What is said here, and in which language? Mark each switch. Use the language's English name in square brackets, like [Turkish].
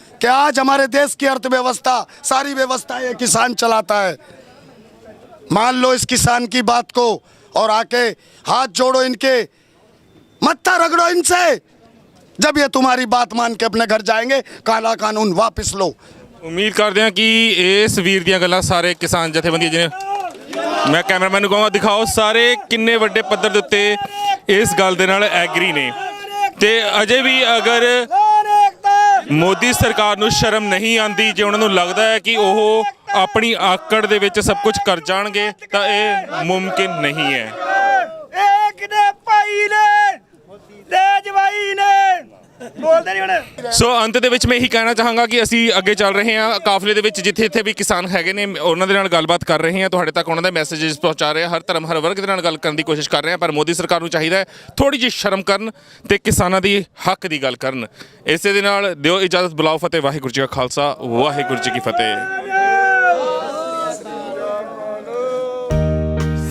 [Hindi] कि आज हमारे देश की अर्थव्यवस्था, सारी व्यवस्था ये किसान चलाता है। मान लो इस किसान की बात को और आके हाथ जोड़ो इनके, मत्था रगड़ो इनसे। जब ये तुम्हारी बात मान के अपने घर जाएंगे, काला कानून वापस लो। [Punjabi] ਉਮੀਦ ਕਰਦੇ ਹਾਂ ਕਿ ਇਸ ਵੀਰ ਦੀਆਂ ਗੱਲਾਂ ਸਾਰੇ ਕਿਸਾਨ ਜਥੇਬੰਦੀਆਂ ਜਿਹਨੇ ਮੈਂ ਕੈਮਰਾਮੈਨ ਨੂੰ ਕਹਾਂਗਾ ਦਿਖਾਓ ਸਾਰੇ ਕਿੰਨੇ ਵੱਡੇ ਪੱਧਰ ਦੇ ਉੱਤੇ ਇਸ ਗੱਲ ਦੇ ਨਾਲ ਐਗਰੀ ਨੇ ਤੇ ਅਜੇ ਵੀ ਅਗਰ ਮੋਦੀ ਸਰਕਾਰ ਨੂੰ ਸ਼ਰਮ ਨਹੀਂ ਆਉਂਦੀ, ਜੇ ਉਹਨਾਂ ਨੂੰ ਲੱਗਦਾ ਹੈ ਕਿ ਉਹ ਆਪਣੀ ਆਕੜ ਦੇ ਵਿੱਚ ਸਭ ਕੁਝ ਕਰ ਜਾਣਗੇ ਤਾਂ ਇਹ ਮੁਮਕਿਨ ਨਹੀਂ ਹੈ। एक ने भाई ने तेज भाई ने बोलते नहीं होने। ਸੋ ਅੰਤ ਦੇ ਵਿੱਚ ਮੈਂ ਇਹੀ ਕਹਿਣਾ ਚਾਹਾਂਗਾ ਕਿ ਅਸੀਂ ਅੱਗੇ ਚੱਲ ਰਹੇ ਹਾਂ ਕਾਫਲੇ ਦੇ ਵਿੱਚ, ਜਿੱਥੇ ਇੱਥੇ ਵੀ ਕਿਸਾਨ ਹੈਗੇ ਨੇ ਉਹਨਾਂ ਦੇ ਨਾਲ ਗੱਲਬਾਤ ਕਰ ਰਹੇ ਹਾਂ, ਤੁਹਾਡੇ ਤੱਕ ਉਹਨਾਂ ਦੇ ਮੈਸੇजेस ਪਹੁੰਚਾ ਰਹੇ ਹਾਂ, ਹਰ ਧਰਮ ਹਰ ਵਰਗ ਦੇ ਨਾਲ ਗੱਲ ਕਰਨ ਦੀ ਕੋਸ਼ਿਸ਼ ਕਰ ਰਹੇ ਹਾਂ। ਪਰ ਮੋਦੀ ਸਰਕਾਰ ਨੂੰ ਚਾਹੀਦਾ ਹੈ ਥੋੜੀ ਜਿਹੀ ਸ਼ਰਮ ਕਰਨ ਤੇ ਕਿਸਾਨਾਂ ਦੀ ਹੱਕ ਦੀ ਗੱਲ ਕਰਨ। ਇਸੇ ਦੇ ਨਾਲ ਦਿਓ ਇਜਾਜ਼ਤ, ਬੁਲਾਓ ਫਤਿਹ। ਵਾਹਿਗੁਰੂ ਜੀ ਕਾ ਖਾਲਸਾ, ਵਾਹਿਗੁਰੂ ਜੀ ਕੀ ਫਤਿਹ।